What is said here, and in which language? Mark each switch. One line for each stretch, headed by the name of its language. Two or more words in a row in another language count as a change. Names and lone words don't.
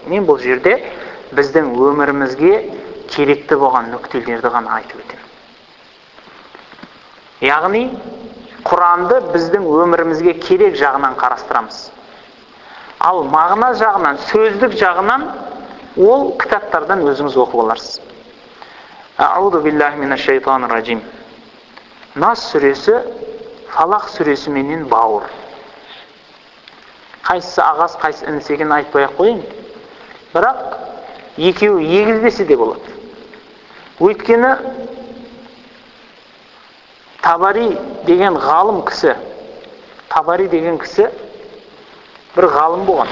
Kazakh: Мен бұл жерде біздің өмірімізге керекті болған нүктелерді ғана айтып өтемін. Яғни Құранды біздің өмірімізге керек жағынан қарастырамыз. Ал мағына жағынан, сөздік жағынан ол кітаптардан өзіңіз оқып аларсыз.
Arabic: أعوذ بالله من الشيطان الرجيم.
Kazakh: Нас сүресі Фалақ сүресі менен бауыр. Қайсысы ағас, қайсысы інісі екенін айтпай-ақ қояйын. Бірақ екеуі егілбесе де болады. Өйткені Табари деген ғалым кісі, бір ғалым болған.